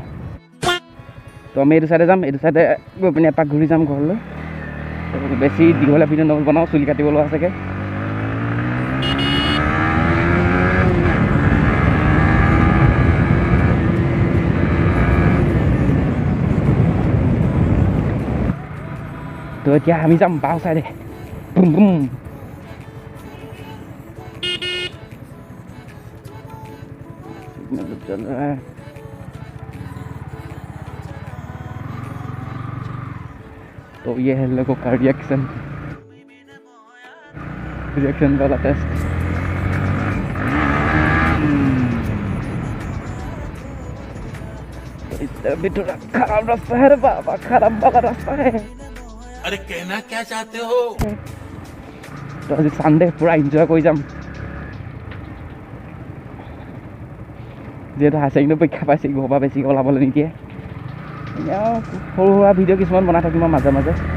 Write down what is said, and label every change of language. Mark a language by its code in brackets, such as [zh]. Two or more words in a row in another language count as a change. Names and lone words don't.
[as] तो আমি এইটো চাইডে যাম, এইটো চাইডে গৈ পিনে এপাক ঘূৰি যাম ঘৰলৈ। বেছি দীঘলীয়া ভিডিঅ' নবনাওঁ, চুলি কাটিবলৈ আছেগৈ। তো এতিয়া আমি যাম বাওঁ চাইডে। বুম বুম। [hi] चल रहा है तो ये है लोगों का रिएक्शन वाला टेस्ट। तो इधर भी थोड़ा खराब रास्ता है रे बाबा, खराब वाला रास्ता है। अरे कहना क्या चाहते हो? तो आज संडे पूरा एंजॉय कर जाम। [as] যিহেতু [en] Higher Secondary [as] পৰীক্ষা পাইছে, ঘৰৰ পৰা বেছিকৈ ওলাবলৈ নিদিয়ে। সৰু সুৰা ভিডিঅ' কিছুমান বনাই থাকিম মাজে মাজে।